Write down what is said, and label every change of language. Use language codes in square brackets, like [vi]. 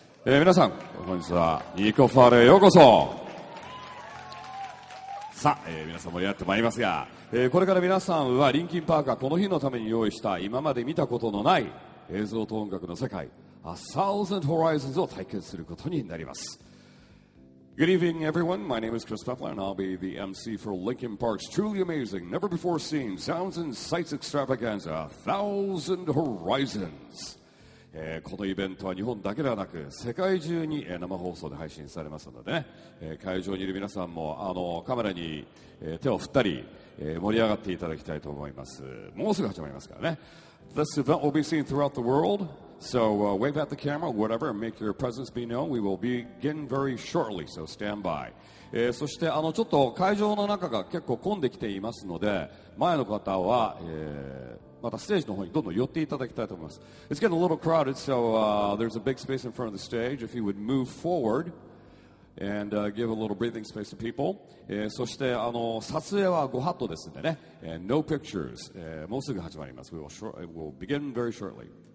[ja] 皆さん、本日はニコファーレへようこそ。さあ、皆さん盛り上がってまいりますが、これから皆さんはリンキンパークがこの日のために用意した今まで見たことのない映像と音楽の世界 A Thousand Horizons を体験することになります。 [en] Good evening, everyone. My name is Chris Pepler, and I'll be the MC for Linkin Park's truly amazing, never-before-seen sounds and sights extravaganza, A Thousand Horizons. [ja] このイベントは日本だけではなく世界中に生放送で配信されますのでね、会場にいる皆さんもカメラに手を振ったり盛り上がっていただきたいと思います。もうすぐ始まりますからね。 [en] This event will be seen throughout the world, so wave at the camera, whatever, and make your presence be known. We will begin very shortly, so stand by. [ja] そしてちょっと会場の中が結構混んできていますので、前の方は、またステージの方にどんどん寄っていただきたいと思います。 [en] It's getting a little crowded, so there's a big space in front of the stage. If you would move forward and give a little breathing space to people. [ja] そして撮影はご法度ですんでね、 [en] No pictures、 [ja] もうすぐ始まります。 [en] We'll begin very shortly.